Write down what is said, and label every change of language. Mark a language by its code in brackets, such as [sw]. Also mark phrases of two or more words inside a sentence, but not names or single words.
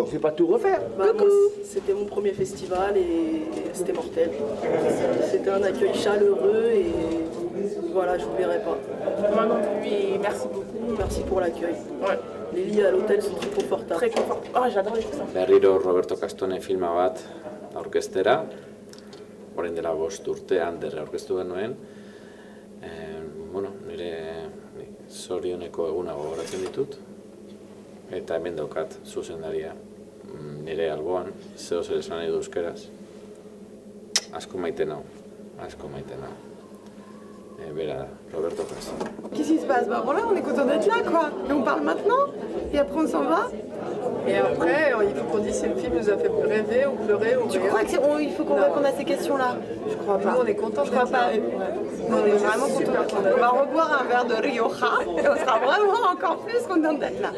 [fr] je vais pas tout refaire. C'était mon premier festival et c'était mortel. C'était un accueil chaleureux et voilà, je n'oublierai pas. Moi non plus et merci beaucoup, merci pour l'accueil. Ouais. Les lits à l'hôtel sont très confortables. Très confortables. Ah, j'adore les coussins. [eu] Berriro Roberto Castone filma bat aurkeztera, orain dela 5 urte ander aurkeztu genuen. Bueno, nire zorioneko eguna gogoratzen ditut, eta hemen daukat zuzendaria nire alboan, zeo zer esan nahi du euskeraz. Asko maite nau, asko maite nau. Bera, Roberto Castone. [fr] Qu'est-ce qui se passe? Bah voilà, on est content d'être là quoi. Et on parle maintenant et après on s'en va. Et après, il faut qu'on dise si le film nous a fait rêver ou pleurer ou Tu crois qu'il faut qu'on réponde à ces questions-là? Je crois pas. Nous, on est contents Je crois pas. Nous, on est vraiment contents d'être là. On va reboire un verre de Rioja et on sera vraiment encore plus contents d'être là.